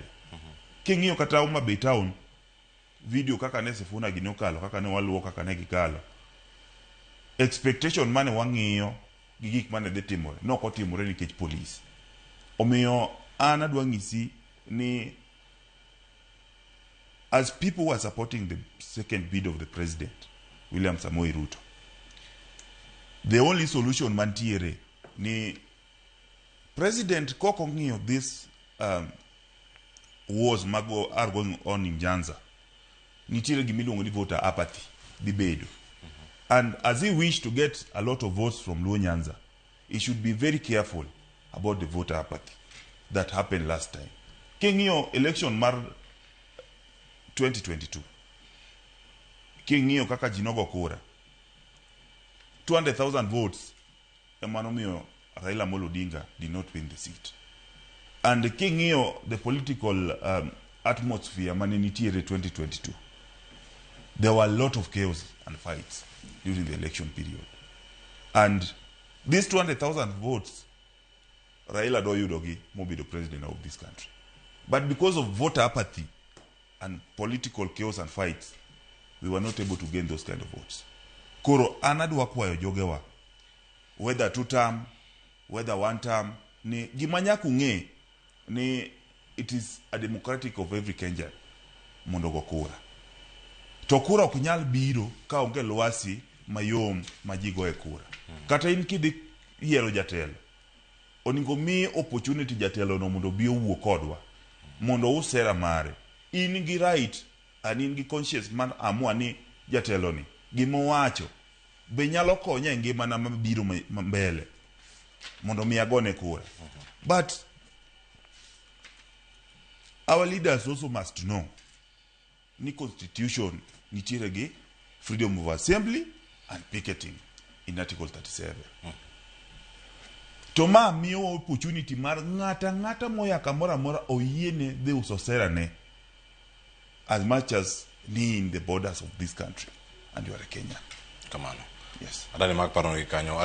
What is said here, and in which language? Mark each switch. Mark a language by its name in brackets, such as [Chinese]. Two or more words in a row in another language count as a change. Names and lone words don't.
[Luo (Kenya and Tanzania)] King'iyo kata Homabay town video kaka ne Sifuna gino kalo, kaka ne waluo, kaka ne gikalo, expectation mane wang'iyo gi gik mane dhi timore no ko timore nikech police. Omiyo an adwa ng'isi ni [English] as people who are supporting the second bid of the president William Samoei Ruto, the only solution [Luo (Kenya and Tanzania)] mantiere ni [English] president [Luo (Kenya and Tanzania)] koko ng'iyo [English] this wars are going on in Nyanza, [Luo (Kenya and Tanzania)] nitiere gimiluongo ni [English] voter apathy bibedo. And as he wished to get a lot of votes from Luo Nyanza, he should be very careful about the voter apathy that happened last time. [Luo (Kenya and Tanzania)] King'iyo election mar 2022, king'iyo kaka jinogo kura 200,000 votes emanomiyo Raila Amolo Odinga [English] did not win the seat. And king'iyo the political atmosphere [Luo (Kenya and Tanzania)] mane nitiere [English] 2022, there were a lot of chaos and fights during the election period. And these 200,000 votes Raila [Luo (Kenya and Tanzania)] do yudogi mobedo [English] president of this country. But because of voter apathy and political chaos and fights, we were not able to gain those kind of votes. [Luo (Kenya and Tanzania)] Koro anadwa kwayo jogewa, [English] whether 2 term, whether 1 term, [Luo (Kenya and Tanzania)] ni gimanyaku ng'e ni [English] it is a democratic of every Kenyan [Luo (Kenya and Tanzania)] mondo go kura. To kura ok nyal biro ka onge lwasi mayom majigo e kura. Kata in kidhi yiero jatelo, oningo mi opportunity jatelo no mondo bi owuo kodwa mondo usera mare. In gi right and in gi conscience man amua ni jatelo ni gimowacho be nyalo konya e ngimana mabiro mbele mondo mi agone kura. [English] But our leaders also must know ni constitution [Luo (Kenya and Tanzania)] nitiere gi [English] freedom of assembly and picketing in article 37. [Luo (Kenya and Tanzania)] To ma miyo opportunity mar ngata moya kamora mora oyiene de uso sera ne [English] as much as [Luo (Kenya and Tanzania)] ni [English] in the borders of this country and you are a Kenyan. [Luo (Kenya and Tanzania)] Kamano. [English] Yes. [Luo (Kenya and Tanzania)] Adani mak paro kanyo.